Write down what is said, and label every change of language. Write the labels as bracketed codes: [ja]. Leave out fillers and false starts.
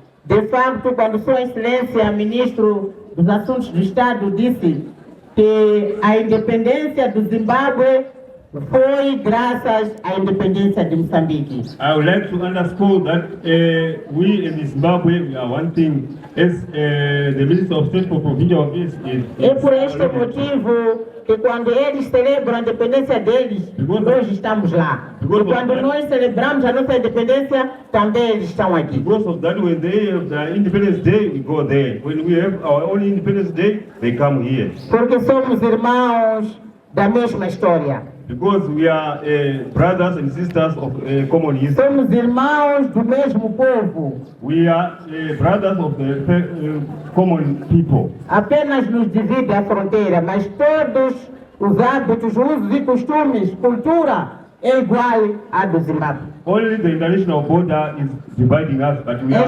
[pt] De facto, quando Sua Excelência, Ministro dos Assuntos do Estado, disse que a independência do Zimbábue foi graças à independência de Moçambique. [en] I would like to underscore that we in Zimbabwe we are one thing as the Minister of State for Provincial Affairs is. [pt] É por este motivo que quando eles celebram a independência deles, nós estamos lá. E quando nós celebramos a nossa independência, também eles estão aqui. [en] Because of that, when they have the Independence Day, we go there. When we have our own Independence Day, they come here. [pt] Porque somos irmãos da mesma história. [en] Because we are brothers and sisters of common history. [pt] Somos irmãos do mesmo povo. [en] We are brothers of the common people. [pt] Apenas nos divide a fronteira, mas todos os hábitos, usos e costumes, cultura é igual à do Zimbábue. [en] Only the international border is dividing us, but we are.